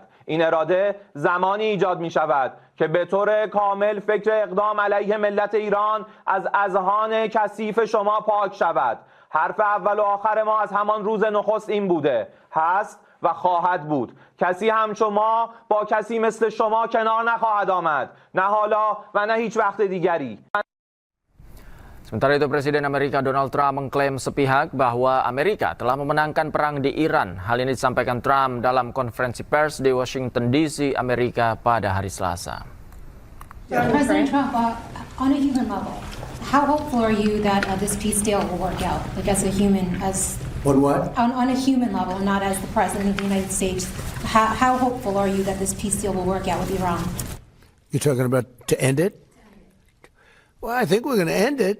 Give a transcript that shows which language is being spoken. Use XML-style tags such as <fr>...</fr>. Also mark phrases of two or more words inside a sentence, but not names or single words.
<fa>این اراده زمانی ایجاد می شود که به طور کامل فکر اقدام علیه ملت ایران از اذهان کثیف شما پاک شود. حرف اول و آخر ما از همان روز نخست این بوده، هست و خواهد بود. کسی همچون ما با کسی مثل شما کنار نخواهد آمد، نه حالا و نه هیچ وقت دیگری.</fa> <id>Sementara itu, Presiden Amerika Donald Trump mengklaim sepihak bahwa Amerika telah memenangkan perang di Iran. Hal ini disampaikan Trump dalam konferensi pers di Washington DC, Amerika pada hari Selasa.</id> <en>President Trump, on a human level, how hopeful are you that this peace deal will work out? Like as a human, On what? On a human level, not as the President of the United States. How hopeful are you that this peace deal will work out with Iran? You're talking about to end it? Well, I think we're going to end it.</en>